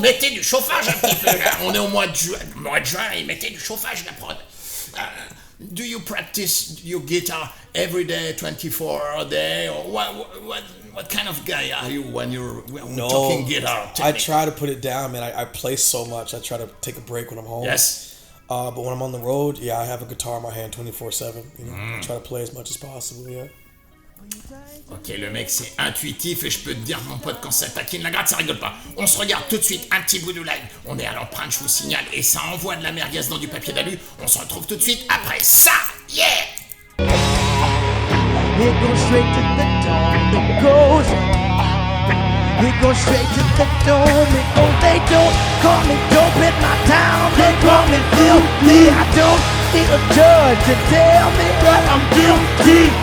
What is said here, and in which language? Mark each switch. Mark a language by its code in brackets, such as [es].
[fr] Mettez du chauffage un petit peu. Là. On est au mois de juin et mettez du chauffage, la prod. [en] Do you practice your guitar every day, 24 hours a day? Or what kind of guy are you when you're talking guitar technique? I try to put it down, man. I play so much. I try to take a break when I'm home. Yes. But when I'm on the road, I have a guitar in my hand 24/7. I try to play as much as possible. Yeah. [fr] Ok, le mec c'est intuitif et je peux te dire mon pote quand ça taquine la gratte ça rigole pas. On se regarde tout de suite un petit bout de live. On est à l'empreinte, je vous signale et ça envoie de la merguez dans du papier d'alu. On se retrouve tout de suite après ça. [en] Yeah. It goes straight to the dome, it goes. It goes straight to the dome, it goes. They don't call me dope in my town, they call me filthy. I don't need a judge to tell me that I'm guilty.